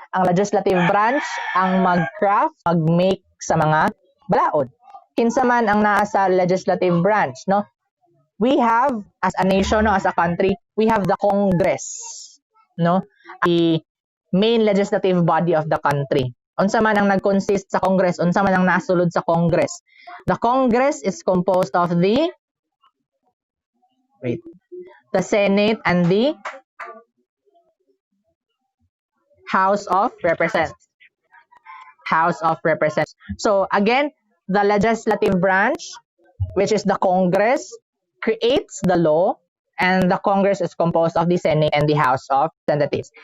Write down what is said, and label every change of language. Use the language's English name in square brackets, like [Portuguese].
[Cebuano] ang legislative branch ang mag-craft, mag-make sa mga balaod. Kinsa man ang naa sa legislative branch, no? [English] We have, as a nation, no, as a country, we have the Congress, no? The main legislative body of the country. [Cebuano] Unsa man ang nag-consist sa Congress, unsa man ang nasulod sa Congress. [English] The Congress is composed of the Senate and the House of Representatives. House of Representatives. So again, the legislative branch, which is the Congress, creates the law, and the Congress is composed of the Senate and the House of Representatives.